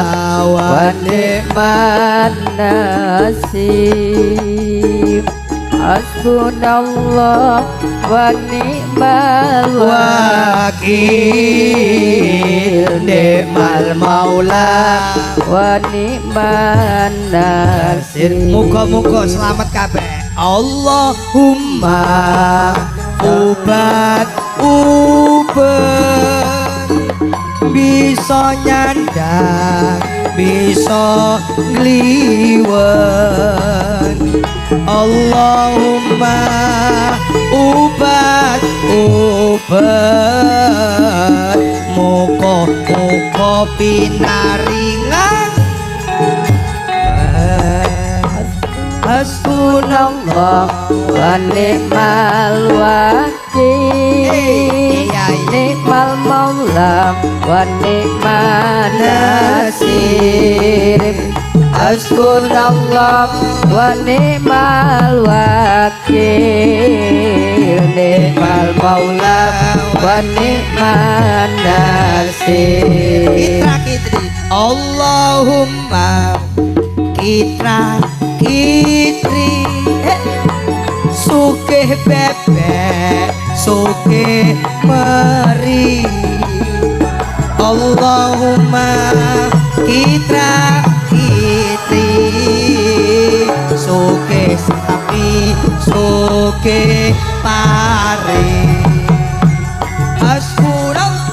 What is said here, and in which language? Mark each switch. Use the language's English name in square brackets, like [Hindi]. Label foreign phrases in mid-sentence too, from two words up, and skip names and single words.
[Arabic] ونعم النصير حسبنا الله ونعم الوكيل نعم المولى ونعم النصير [Javanese] muga-muga selamat kabeh Allahumma ubat bisa nyandang bisa ngliwen Allahumma ubat muga pinaringan [Arabic] حسبنا الله ونعم الوكيل نعم المولى ونعم النصير حسبنا الله ونعم الوكيل نعم المولى ونعم النصير [Javanese] Allahumma kitra kitri sugih bebek suke meri Allahumma kitra kitri suke sapi suke pare hasbunallah